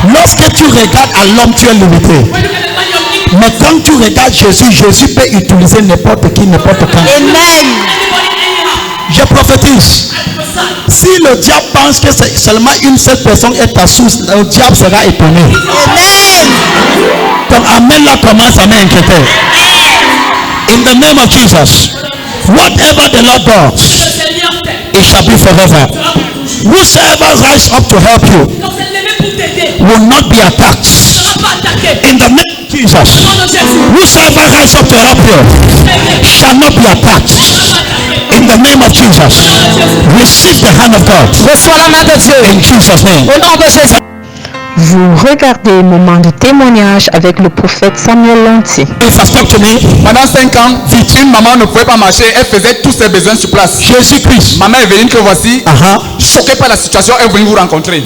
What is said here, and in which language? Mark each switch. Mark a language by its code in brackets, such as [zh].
[fr] Lorsque tu regardes à l'homme, tu es limité. Mais quand tu regardes Jésus, Jésus peut utiliser n'importe qui, n'importe quand. Amen. Je prophétise. Si le diable pense que c'est seulement une seule personne est ta source, le diable sera étonné. Amen. Donc amen là commence à m'inquiéter. [en] In the name of Jesus, whatever the Lord does, it shall be forever. Whosoever rise up to help you will not be attacked. In the name of Jesus, whosoever rise up to help you shall not be attacked. In the name of Jesus, receive the hand of God. [fr] Reçois la main de Dieu. [en] In Jesus' name. [fr] Au nom de Jésus. Vous regardez Moment de témoignage avec le prophète Samuel Lanty. Pendant 5 ans, une maman ne pouvait pas marcher, elle faisait tous ses besoins sur place. Jésus-Christ. Ma mère est venue que voici, choquée par la situation, elle est venue vous rencontrer.